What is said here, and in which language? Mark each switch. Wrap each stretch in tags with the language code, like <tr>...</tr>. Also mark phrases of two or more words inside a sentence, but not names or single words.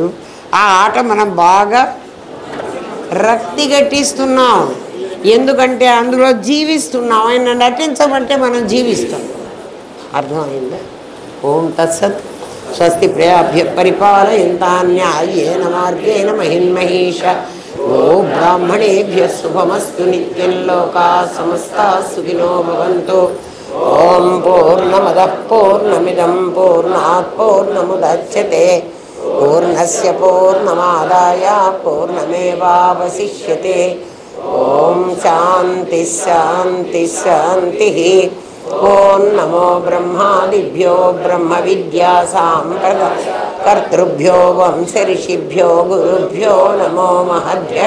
<te>ఆ ఆట మనం బాగా రక్తి గట్టిస్తున్నాం. ఎందుకంటే అందులో జీవిస్తున్నాం. ఆయన నటించమంటే మనం జీవిస్తాం. అర్థమైందా?</te> <sa>ఓం తత్సత్. స్వస్తి ప్రయాభ్య పరిపాలయంతాన్యాయేన మార్గేణ మహిన్మహేష. ఓ బ్రాహ్మణేభ్య శుభమస్తు. నిత్యం లోకా సమస్తా సుఖినో భవంతు. ఓం పూర్ణమదః పూర్ణమిదం పూర్ణాత్ పూర్ణముదచ్యతే. పూర్ణస్య పూర్ణమాదాయ పూర్ణమేవావశిష్యతే. ఓం శాంతి శాంతి శాంతి. ఓం నమో బ్రహ్మాదిభ్యో బ్రహ్మ విద్యా సాంప్రదాయ కర్తృభ్యో వంశ ఋషిభ్యో గురుభ్యో నమో మహద్భ్యః.</sa>